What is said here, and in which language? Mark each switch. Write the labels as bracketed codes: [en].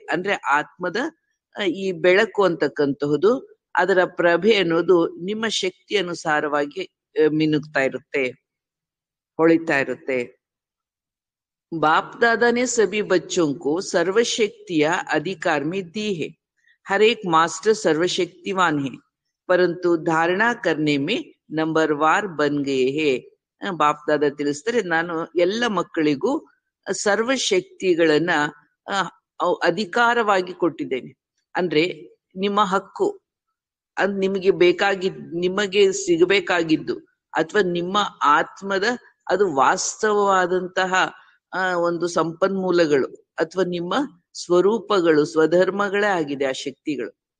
[kn] ಅಂದ್ರೆ ಆತ್ಮದ ಈ ಬೆಳಕು ಅಂತಕ್ಕಂತಹುದು, ಅದರ ಪ್ರಭೆ ಅನ್ನೋದು ನಿಮ್ಮ ಶಕ್ತಿ ಅನುಸಾರವಾಗಿ ಮಿನುಗ್ತಾ ಇರುತ್ತೆ, ಹೊಳಿತಾ ಇರುತ್ತೆ. [hi] बाप दादा ने सभी बच्चों को सर्वशक्तिया अधिकार में दी है. हर एक मास्टर सर्वशक्तिवान है, परंतु धारणा करने में नंबरवार बन गए हैं. [kn] ಬಾಪ್ ದಾದಾ ತಿಳಿಸ್ತಾರೆ, ನಾನು ಎಲ್ಲ ಮಕ್ಕಳಿಗೂ ಸರ್ವಶಕ್ತಿಗಳನ್ನ ಅಧಿಕಾರವಾಗಿ ಕೊಟ್ಟಿದ್ದೇನೆ. ಅಂದ್ರೆ ನಿಮ್ಮ ಹಕ್ಕು, ಅದ್ ನಿಮಗೆ ಸಿಗಬೇಕಾಗಿದ್ದು ಅಥವಾ ನಿಮ್ಮ ಆತ್ಮದ ಅದು ವಾಸ್ತವವಾದಂತಹ ಒಂದು ಸಂಪನ್ಮೂಲಗಳು ಅಥವಾ ನಿಮ್ಮ ಸ್ವರೂಪಗಳು, ಸ್ವಧರ್ಮಗಳೇ ಆಗಿದೆ ಆ ಶಕ್ತಿಗಳು.